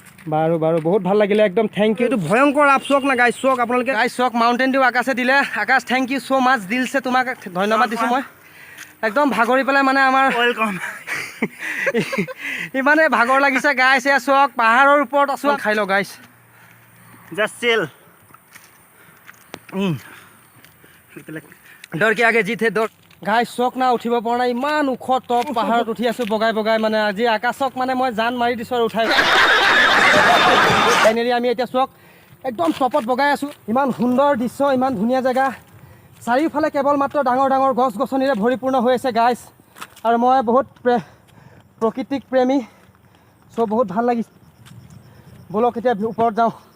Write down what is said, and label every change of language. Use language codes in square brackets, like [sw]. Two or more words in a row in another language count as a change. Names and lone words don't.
[as] বাৰু বহুত ভাল লাগিলে একদম [en] thank you [as] এইটো ভয়ংকৰ আপ চক না গাইছ চক আপোনালোকে গাইছ চক মাউণ্টেইন ডিউ আকাশে দিলে আকাশ [en] thank you so much [as] দিলছে তোমাক ধন্যবাদ দিছোঁ মই একদম ভাগৰি পেলাই মানে আমাৰ ৱেলকাম ইমানে ভাগৰ লাগিছে গাইছ এয়া চক পাহাৰৰ ওপৰত আছোঁ খাই লওঁ গাইছ [en] just chill [hi] डर के आगे जीत है [as] दौड़ গাইছ চক না উঠিব পৰা নাই ইমান ওখ টপ পাহাৰত উঠি আছোঁ বগাই বগাই মানে আজি আকাশক মানে মই জান মাৰি দিছোঁ আৰু উঠাই ফাইনেলি আমি এতিয়া চক একদম টপত বগাই আছোঁ ইমান সুন্দৰ দৃশ্য ইমান ধুনীয়া জেগা চাৰিওফালে কেৱল মাত্ৰ ডাঙৰ ডাঙৰ গছ গছনিৰে ভৰিপূৰ্ণ হৈ আছে গাইছ আৰু মই বহুত প্ৰকৃতিক প্ৰেমী চ' বহুত ভাল লাগিছে ব'লক এতিয়া ওপৰত যাওঁ